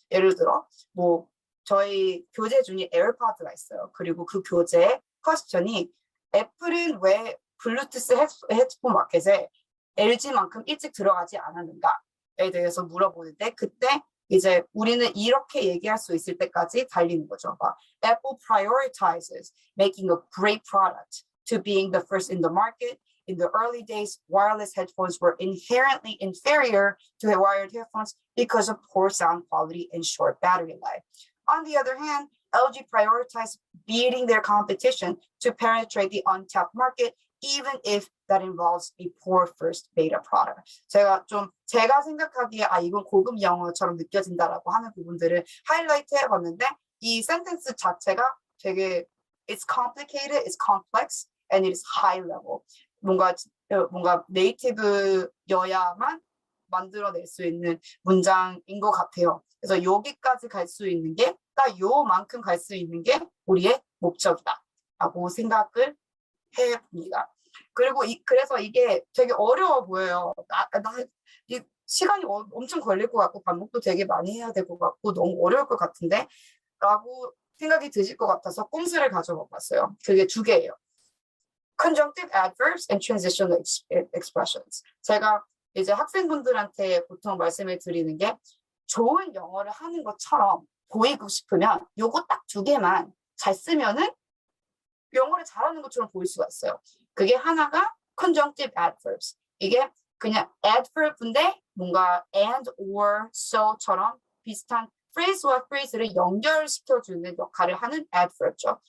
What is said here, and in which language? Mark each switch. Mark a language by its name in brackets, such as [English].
[Korean] 예를 들어 뭐 저희 교재 중에 에어팟가 있어요. 그리고 그 교재의 퀘스천이 애플은 왜 블루투스 헤드폰 마켓에 LG만큼 일찍 들어가지 않았는가에 대해서 물어보는데 그때 이제 우리는 이렇게 얘기할 수 있을 때까지 달리는 거죠. 막, [English] Apple prioritizes making a great product to being the first in the market. In the early days, wireless headphones were inherently inferior to wired headphones because of poor sound quality and short battery life. On the other hand, LG prioritized beating their competition to penetrate the untapped market, even if that involves a poor first beta product. [Korean] 제가 생각하기에 이건 고급 영어처럼 느껴진다라고 하는 부분들을 하이라이트 해봤는데 이 센텐스 자체가 되게 [English] it's complicated, it's complex, and it is high level. [Korean] 뭔가 네이티브여야만 만들어낼 수 있는 문장인 것 같아요. 그래서 여기까지 갈 수 있는 게 딱 요만큼 갈 수 있는 게 우리의 목적이다라고 생각을 해봅니다. 그리고 그래서 이게 되게 어려워 보여요. 이 시간이 엄청 걸릴 것 같고 반복도 되게 많이 해야 될 것 같고 너무 어려울 것 같은데 라고 생각이 드실 것 같아서 꼼수를 가져와 봤어요. 그게 두 개예요. [English] Conjunctive adverbs and transitional expressions. [Korean] 제가 이제 학생분들한테 보통 말씀을 드리는 게 좋은 영어를 하는 것처럼 보이고 싶으면 요거 딱 두 개만 잘 쓰면은 영어를 잘하는 것처럼 보일 수가 있어요. 그게 하나가 conjunctive adverbs. 이게 그냥 adverb인데 뭔가 and, or, so처럼 비슷한 phrase와 phrase를 연결시켜주는 역할을 하는 adverb죠.